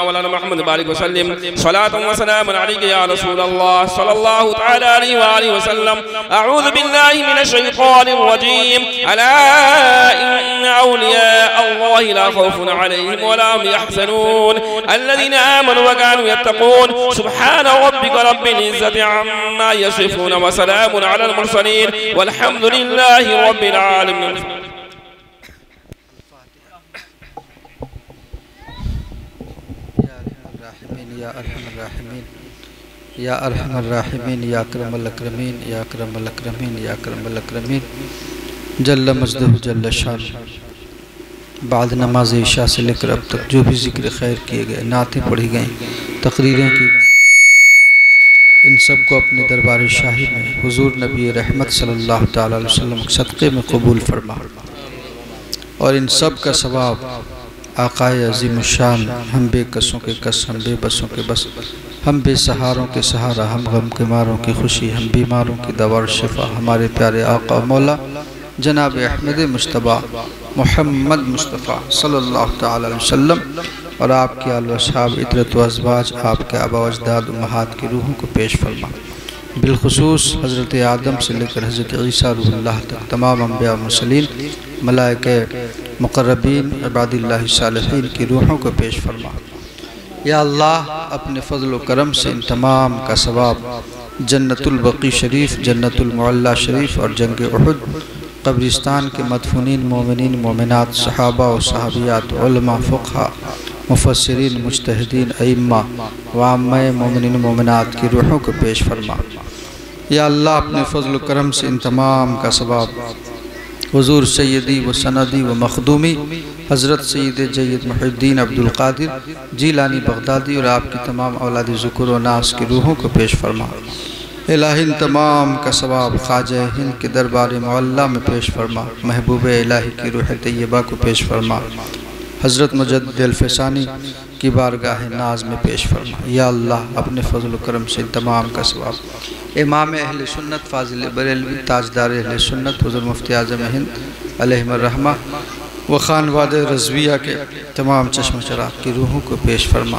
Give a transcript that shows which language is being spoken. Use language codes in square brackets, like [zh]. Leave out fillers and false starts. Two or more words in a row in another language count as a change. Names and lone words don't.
[ar] مولانا محمد بارك وسلم صلاة وسلام عليك يا رسول الله صلى الله تعالى عليه وآله وسلم أعوذ بالله من الشيطان الرجيم ألا إن أولياء الله لا خوف عليهم ولا هم يحزنون الذين آمنوا وكانوا يتقون سبحان ربك رب العزة عما يصفون وسلام على المرسلين والحمد لله رب العالمين يا أرحم الراحمين يا أرحم الراحمين يا أكرم الأكرمين يا أكرم الأكرمين يا أكرم الأكرمين جل مجده جل شأنه. [hi] बाद नमाज इशा से लेकर अब तक जो भी ज़िक्र खैर किए गए, नातें पढ़ी गईं, तकरीरें की गईं, इन सब को अपने दरबार शाही में हुजूर नबी रहमत [ar] صلى الله تعالى عليه وسلم [hi] के सदक़े में कबूल फरमा और इन सब का सवाब आक़ाए अज़ीमुश्शान हम बेकसों के कस, हम बेबसों के बस, हम बेसहारों के सहारा, हम गम के मारों की खुशी, हम बीमारों की दवा और शिफा हमारे प्यारे आक़ा मौला जनाब अहमद मुश्तबा मोहम्मद मुस्तफ़ा [ar] صلى الله تعالى عليه وسلم [hi] और आपके आल व असहाब इतरत व अज़वाज, आपके आबा व अजदाद उम्महात की रूहों को पेश फरमा। बिलखुसूस हज़रत आदम से लेकर हज़रत ईसा रूहुल्लाह तक तमाम अंबिया मुरसलीन, मलाइके मुक़र्रबीन, इबादिल्लाह सालिहीन की रूहों को पेश फरमा। या अल्लाह अपने फ़ज़ल व करम से इन तमाम का सवाब जन्नतुल बक़ी शरीफ, जन्नतुल मुअल्ला शरीफ और जंग उहुद, कब्रिस्तान के मदफूनीन मोमिनीन मोमिनात, सहाबा व सहाबियात, उलमा, फ़ुक़हा, मुफ़स्सिरीन, मुज्तहिदीन, अइम्मा व आम्माए मोमिनीन मोमिनात की रूहों को पेश फरमा। या अल्लाह अपने फ़ज़ल व करम से इन तमाम का सवाब हुज़ूर सैयदी व सनदी व मखदूमी हज़रत सैयद जय्यद मुहिद्दीन अब्दुल क़ादिर जीलानी बगदादी और आपकी तमाम औलाद ज़ुकुर व नास की रूहों को पेश फरमा। इलाही इन तमाम का सवाब ख्वाजा हिंद के दरबार मुअल्ला में पेश फरमा। महबूब इलाही की रूह तैयबा को पेश फरमा। हज़रत मुजद्दिद अल-फ़सानी की बारगाह नाज में पेश फरमा। या अल्लाह अपने फ़ज़ल व करम से तमाम का सवाब इमाम अहले सुन्नत फ़ाज़िल बरेलवी ताजदार अहले सुन्नत हुज़ूर मुफ्ती आज़म हिंद [ar] عليه الرحمة [hi] व खानवादे रज़विया के तमाम चश्म चराग़ की रूहों को पेश फरमा।